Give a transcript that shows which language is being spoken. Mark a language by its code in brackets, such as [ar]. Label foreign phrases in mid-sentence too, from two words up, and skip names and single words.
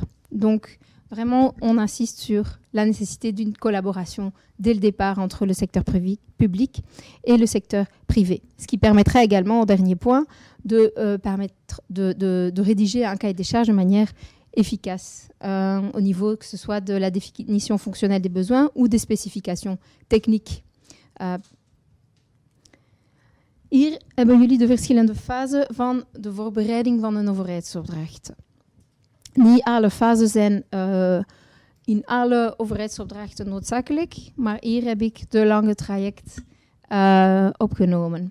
[fr] Donc, vraiment, on insiste sur la nécessité d'une collaboration dès le départ entre le secteur public et le secteur privé. Ce qui permettrait également, au dernier point, de rédiger un cahier des charges de manière efficace au niveau que ce soit de la définition fonctionnelle des besoins ou des spécifications techniques. [nl] Hier hebben jullie de verschillende fasen van de voorbereiding van een overheidsopdracht. Niet alle fasen zijn in alle overheidsopdrachten noodzakelijk, maar hier heb ik de lange traject opgenomen.